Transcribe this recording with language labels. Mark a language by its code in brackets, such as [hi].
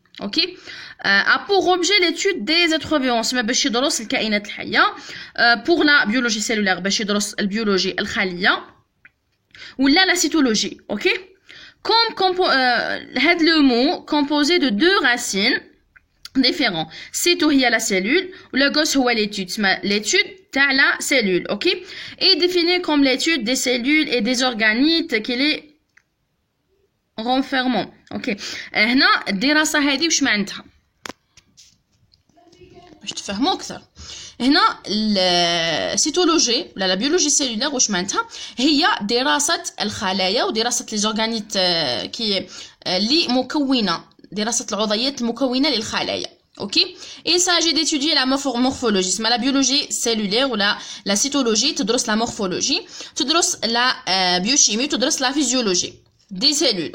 [fr] اوكي، pour objet l'étude des êtres vivants، [ar] تسمى باش يدرس الكائنات الحية. [fr] pour la biologie cellulaire [ar] باش يدرس البيولوجي الخلية ولا لا سيتولوجي. [fr] اوكي، comme هاد لو مو composé de 2 racines différents. Cyto هي la cellule ولوغوس هو l'étude، تسمى l'étude تاع la cellule. اوكي، et défini comme l'étude des cellules et des organites qui les renfermant. [ar] اوكي، هنا الدراسه هذه واش معناتها باش تفهموا اكثر؟ هنا السيتولوجي ولا لا بيولوجي سيلولير واش معناتها؟ هي دراسه الخلايا ودراسه لي زورغانيت كي اللي مكونه، دراسه العضيات المكونه للخلايا. [fr] اوكي، il s'agit d'étudier la morphologie. [ar] اسمها لا بيولوجي سيلولير ولا لا سيتولوجي تدرس لا مورفولوجي، تدرس لا بيوشيمي، تدرس لا فيزيولوجي دي سيلول.